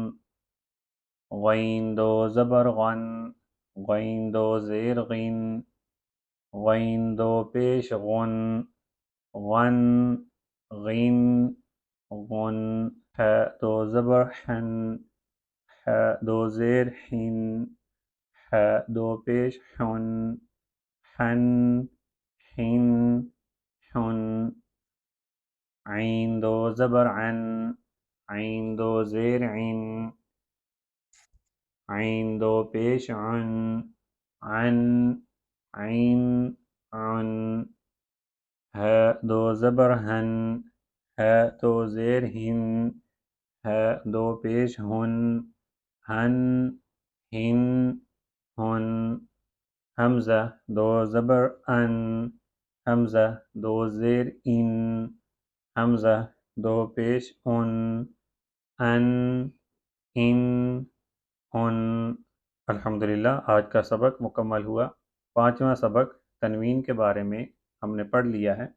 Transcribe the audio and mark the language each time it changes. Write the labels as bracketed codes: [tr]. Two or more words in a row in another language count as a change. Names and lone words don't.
[ur] غین دو زبر غن، غین دو زیر غن، غین دو پیش غن، غن، غن، غن، ح دو زبر حن، ح دو زیر حن، ح دو پیش حن، حن، حن، حن، عین دو زبر عن، عین دو زیر عن، عین دو پیش عن، عن، عین، عن، ہ دو زبر ہن، ہ دو زیر ہن، ہ دو پیش ہن، ہن، ہن، ہن، حمزہ دو زبر ان، حمزہ دو زیر ان، حمزہ دو پیش ان، ان، ان، ان۔ الحمدللہ آج کا سبق مکمل ہوا۔ پانچواں سبق تنوین کے بارے میں ہم نے پڑھ لیا ہے۔